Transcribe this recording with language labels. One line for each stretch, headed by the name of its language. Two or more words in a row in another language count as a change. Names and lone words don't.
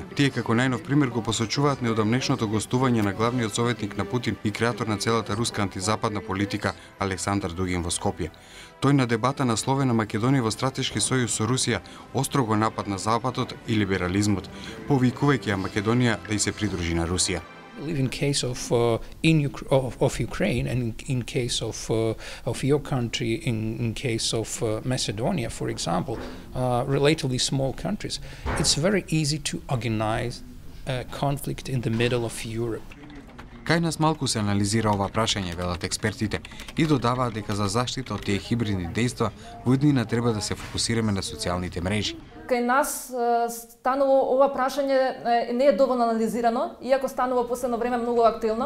Macedonian: Тие како најнов пример го посочуваат неодамнешното гостување на главниот советник на Путин и креатор на целата руска антизападна политика Александар Дугин во Скопје. Тој на дебата насловена Македонија во стратешки сојуз со Русија остро го нападна Западот и либерализмот, повикувајќи ја Македонија да и се придружи на Русија.
English: In case of Ukraine, and in case of your country, in case of Macedonia, for example, relatively small countries, it's very easy to organize a conflict in the middle of Europe.
Macedonian: Кај нас малку се анализира ова прашање, велат експертите, и додаваат дека за заштита од тие хибридни дејства во иднина треба да се фокусираме на социјалните мрежи. Кај нас станува ова прашање не е доволно анализирано, иако станува последно време многу актуелно.